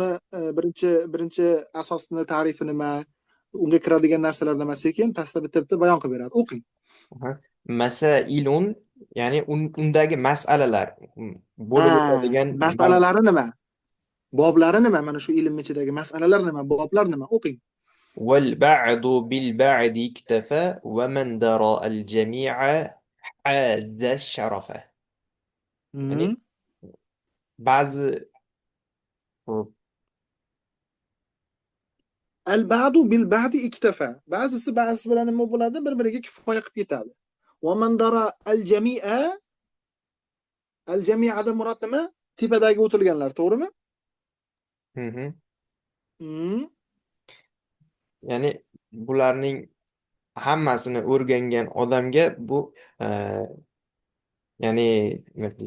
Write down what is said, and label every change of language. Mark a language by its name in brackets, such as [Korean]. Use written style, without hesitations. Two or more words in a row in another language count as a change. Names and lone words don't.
[Uzbek] uni birinchi asosni tarifi nima, unga kiradigan narsalar nima, sekin pastda bitta-bitta bayon qilib beradi. O'qing. aha. Masailun ya'ni undagi masalalar Ha, bo'lib o'tadigan masalalari nima? Boblari nima? Mana shu ilm ichidagi masalalar nima? Boblar nima? O'qing. [Arabic] والبعض بالبعد اكتفى ومن درى الجميع حاز الشرف Mhm. [Uzbek] ya'ni ba'zi [Arabic] البعض بالبعض اكتفى. [Uzbek] Ba'zisi bilan nima bo'ladi? Bir-biriga kifoya qilib ketadi. [Arabic] ومن درى الجميع, [Uzbek] al-jami'ada murod nima? Tepadagi o'tilganlar, to'g'rimi? Mhm. Mhm. ya'ni bularning hammasini o'rgangan odamga bu ya'ni nima deydi?